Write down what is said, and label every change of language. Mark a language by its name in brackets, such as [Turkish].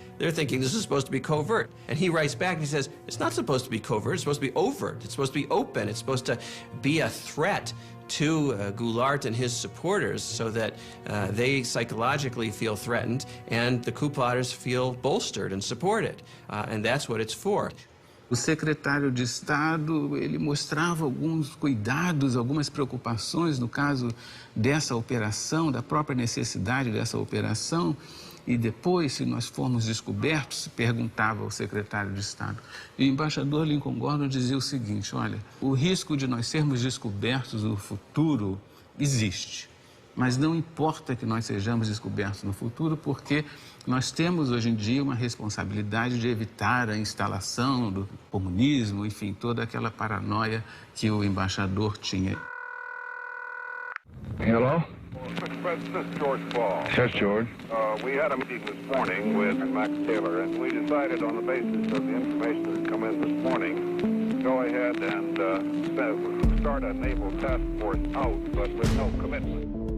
[English] They're thinking this is supposed to be covert. And he writes back and he says, it's not supposed to be covert, it's supposed to be overt, it's supposed to be open, it's supposed to be a threat to Goulart and his supporters so that they psychologically feel threatened and the coup plotters feel bolstered and supported. And that's what it's for. [Portuguese] O secretário de Estado, ele mostrava alguns cuidados, algumas preocupações no caso dessa operação, da própria necessidade dessa operação. E depois, se nós formos descobertos, se perguntava ao secretário de Estado. E o embaixador Lincoln Gordon dizia o seguinte, olha, o risco de nós sermos descobertos no futuro existe. Mas não importa que nós sejamos descobertos no futuro, porque nós temos hoje em dia uma responsabilidade de evitar a instalação do comunismo, enfim, toda aquela paranoia que o embaixador tinha. [English] Hello? Mr. President, this is George Ball. Yes, George. We had a meeting this morning with Max Taylor, and we decided on the basis of the information that's come in this morning, go ahead and start a naval task force out, but with no commitment.